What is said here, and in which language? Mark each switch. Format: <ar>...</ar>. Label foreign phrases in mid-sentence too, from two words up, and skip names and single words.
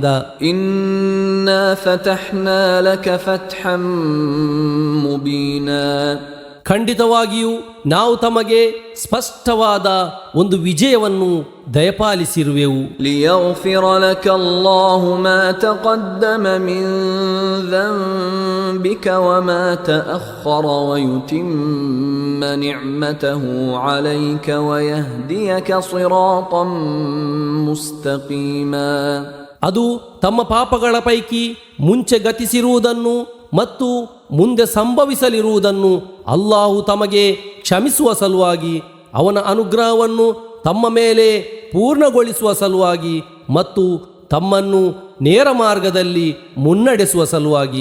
<ar>إنا فتحنا لك فتحا مبينا.</ar> <kn>ಖಂಡಿತವಾಗಿಯೂ ನಾವು ತಮಗೆ ಸ್ಪಷ್ಟವಾದ ಒಂದು ವಿಜಯವನ್ನು ದಯಪಾಲಿಸಿರುವೆವು.</kn> <ar>ليغفر لك الله ما تقدم من ذنبك وما تأخر ويتم نعمته عليك ويهديك صراطا مستقيما.</ar> <kn>ಅದು ತಮ್ಮ ಪಾಪಗಳ ಪೈಕಿ ಮುಂಚೆ ಗತಿಸಿರುವುದನ್ನು ಮತ್ತು ಮುಂದೆ ಸಂಭವಿಸಲಿರುವುದನ್ನು ಅಲ್ಲಾಹು ತಮಗೆ ಕ್ಷಮಿಸುವ ಸಲುವಾಗಿ, ಅವನ ಅನುಗ್ರಹವನ್ನು ತಮ್ಮ ಮೇಲೆ ಪೂರ್ಣಗೊಳಿಸುವ ಸಲುವಾಗಿ ಮತ್ತು ತಮ್ಮನ್ನು ನೇರ ಮಾರ್ಗದಲ್ಲಿ ಮುನ್ನಡೆಸುವ ಸಲುವಾಗಿ.</kn>